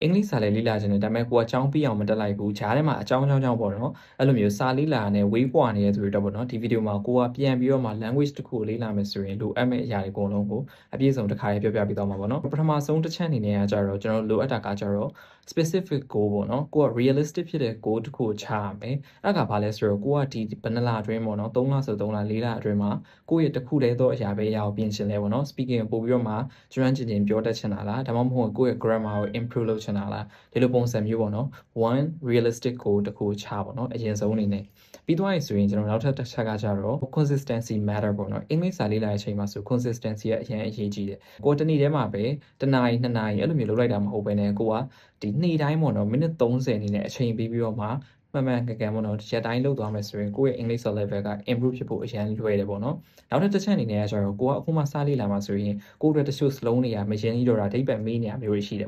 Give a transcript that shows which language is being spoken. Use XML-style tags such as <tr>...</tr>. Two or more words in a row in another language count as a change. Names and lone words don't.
<my>အင်္ဂလိပ်စာလည်းလေ့လာချင်တယ်ဒါပေမဲ့ကိုကအကြောင်းပြအောင်မတက်လိုက်ဘူးဂျားထဲမှာအကြောင်းပေါ့နော်အဲ့လိုမျိုးစာလေ့လာနဲ့ဝေးပွားနေတဲ့သူတွေတော့ပေါ့နော်ဒီဗီဒီယိုမှာကိုကပြန်ပြီးတော့မှ language တစ်ခုကိုလေ့လာမယ်ဆိုရင်လိုအပ်မယ့်အရာတွေအကုန်လုံးကိုအပြည့်စုံတစ်ခါလေးပြောပြပေးသွားမှာပေါ့နော်ပထမဆုံးတစ်ချက်အနေနဲ့ကကြတော့ကျွန်တော်လိုအပ်တာကကြတော့</my> <en>specific goal</en> <my>ပေါ့နော်ကိုက realistic ဖြစ်တဲ့ goal တစ်ခုကိုချရမယ်အဲ့ကဘာလဲဆိုတော့ကိုကဒီဘယ်နှလအတွင်းပေါ့နော်3လဆို3လ4လအတွင်းမှာကိုယ့်ရဲ့တစ်ခုတည်းသောအရာပဲအရာကိုပြင်ချင်လဲပေါ့နော် speaking ပို့ပြီးတော့မှကျွမ်းကျင်ကျင်ပြောတတ်ချင်တာလားဒါမှမဟုတ်ကိုယ့်ရဲ့ grammar ကို improve လုပ်ချင်တာလားဒီလိုပုံစံမျိုးပေါ့နော်</my> <en>one realistic goal</en> <my>တစ်ခုချ ပေါ့နော်အရင်ဆုံးအနေနဲ့ပြီးသွားရင်ဆိုရင်ကျွန်တော်နောက်ထပ်တစ်ချက်ကကြတော့</my> <en>consistency matter</en> <my>ပေါ့နော်အင်္ဂလိပ်စာလေ့လာတဲ့အချိန်မှာဆို consistency ကအရင်အရေးကြီးတယ်ကိုတနေ့တည်းမှာပဲတစ်နာရီနှစ်နာရီအဲ့လိုမျိုးလုပ်လိုက်တာမဟုတ်ဘဲနဲ့ကိုကဒီနေ့တိုင်းပေါ့နော်မိနစ်30အနေနဲ့အချိန်ပေးပြီးတော့မှမှန်မှန်ကန်ကန်ပေါ့နော်ရက်တိုင်းလုပ်သွားမယ်ဆိုရင်ကိုယ့်ရဲ့</my> <en>English level</en> <my>က improve ဖြစ်ဖို့အရင်လွယ်တယ်ပေါ့နော်နောက်တစ်ချက်အနေနဲ့ကျတော့ကိုကအခုမှစလေ့လာမှာဆိုရင်ကိုယ့်အတွက်တချို့စလုံးတွေကမရင်းကြီးတော့တာအဓိပ္ပာယ်မေးနေရမျိုးတွေရှိတယ်</my>